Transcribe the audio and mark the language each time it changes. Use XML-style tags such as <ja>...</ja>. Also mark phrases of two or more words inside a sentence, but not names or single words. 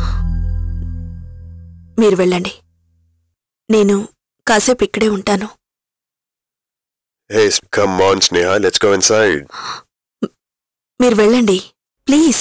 <te>మీరు వెళ్ళండి, నేను కాసేపు ఇక్కడే ఉంటాను.</te> <en>Hey, come on Sneha, let's go inside.</en> <te>మీరు వెళ్ళండి ప్లీజ్.</te>